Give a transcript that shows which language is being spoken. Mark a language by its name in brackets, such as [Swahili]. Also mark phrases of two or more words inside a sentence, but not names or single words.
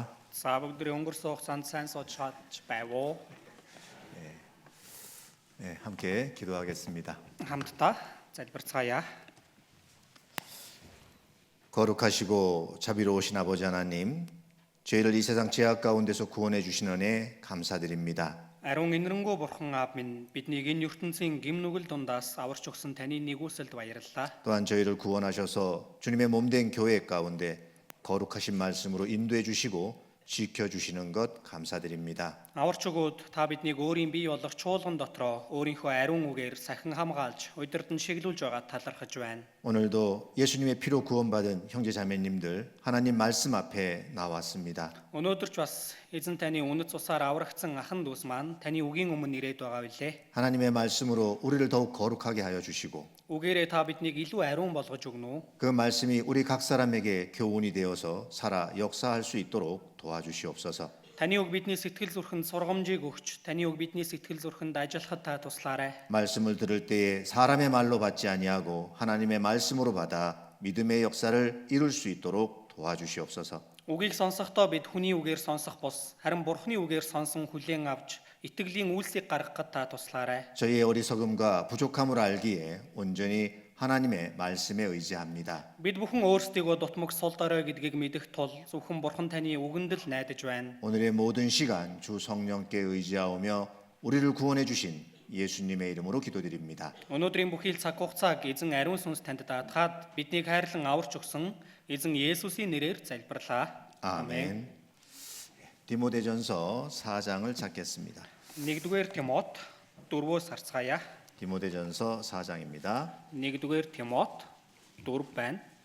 [Mongolian] За бүгдээ өнгөрсөн хугацаанд сайн сууж байв уу? [Korean] 함께 기도하겠습니다. [Mongolian] Хамтдаа залбирцгаая. [Korean] 거룩하시고 자비로우신 아버지 하나님, 저희를 이 세상 죄악 가운데서 구원해 주신 은혜 감사드립니다. [Mongolian] Ариун инэрэнгүү бурхан аав минь биднийг энэ ертөнцийн гим нүгэл дундаас аварч өгсөн таны нэгүсэлд баярлалаа. [Korean] 또한 저희를 구원하셔서 주님의 몸된 교회 가운데 거룩하신 말씀으로 인도해 주시고 지켜 주시는 것 감사드립니다. [Mongolian] Аварч өгөөд та биднийг өөрийн бие болох чуулган дотроо өөрийнхөө ариун үгээр сахин хамгаалж удирдан шиглүүлж байгаа талархаж байна. [Korean] 오늘도 예수님의 피로 구원받은 형제 자매님들 하나님 말씀 앞에 나왔습니다. [Mongolian] Өнөөдөр ч бас эзэн таны үнэт цусаар аврагдсан ахан дүүс маань таны үгийн өмнө ирээд байгаа билээ. [Korean] 하나님의 말씀으로 우리를 더욱 거룩하게 하여 주시고 [Mongolian] Үгээрээ та биднийг илүү ариун болгож өгнө үү? [Korean] 그 말씀이 우리 각 사람에게 교훈이 되어서 살아 역사할 수 있도록 도와주시옵소서. [Mongolian] Таны үг бидний сэтгэл зүрхэнд сургамжийг өгч, таны үг бидний сэтгэл зүрхэнд ажиллахад та туслаарай. [Korean] 말씀을 들을 때에 사람의 말로 받지 아니하고 하나님의 말씀으로 받아 믿음의 역사를 이룰 수 있도록 도와주시옵소서. [Mongolian] Үгийг сонсохдоо бид хүний үгээр сонсох бус, харин Бурхны үгээр сонсон хүлээн авч, итгэлийн үйлсийг гаргахад та туслаарай. [Korean] 저희의 어리석음과 부족함을 알기에 온전히 하나님의 말씀에 의지합니다. [Mongolian] Бид бүхэн өөрсдийгөө дутмаг сул дорой гэдгийг мэдэх тул зөвхөн Бурхан таны үгэнд л найдаж байна. [Korean] 오늘의 모든 시간 주 성령께 의지하오며 우리를 구원해 주신 예수님의 이름으로 기도드립니다. [Mongolian] Өнөөдрийн бүхий л цаг хугацааг эзэн ариун сүнс танд даатгаад биднийг хайрлан аварч өгсөн эзэн Есүсийн нэрээр залбирлаа. [Korean] 아멘. 디모데전서 4장을 찾겠습니다. [Mongolian] 1-р Тимот 4-өөс харцгаая. [Korean] 디모데전서 4장입니다. [Mongolian] 1-р Тимот 4 байна.